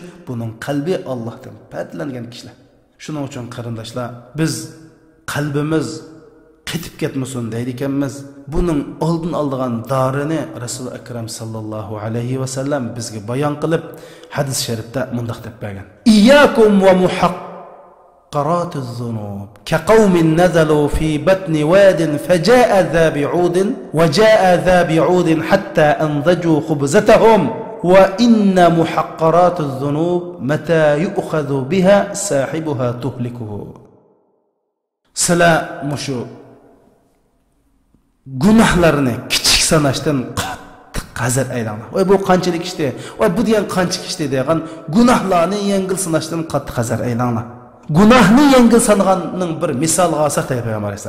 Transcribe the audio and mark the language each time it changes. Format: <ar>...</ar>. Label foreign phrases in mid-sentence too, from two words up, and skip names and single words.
<uz>Buning qalbi Allohdan paytlangan kishilar. Shuning uchun qarindoshlar, biz qalbimiz qetib ketmasin deydi ekanmiz. Buning oldin oldigan dorini Rasul akram</uz> <ar>صلى الله عليه وسلم</ar> <uz>bizga bayon qilib, hadis sharifda mundaq deb bergan.</uz> <ar>إياكم ومحقرات الذنوب كقوم نزلوا في بطن واد فجاء ذا بعود وجاء ذا بعود حتى أنضجوا خبزتهم وإن محقرات الذنوب متى يؤخذ بها صاحبها تهلكه.</ar> <uz>Sala mushu gunohlarni kichik sanashdan qattiq hazar aylanglar. Voy bu qanchalik ishdi? Voy bu degan qanchalik ishdi degan gunohlarni yengil sanashdan qattiq hazar aylanglar. Gunohni yengil sanganning bir misolga olsak Payg'ambar alayhisalom.</uz>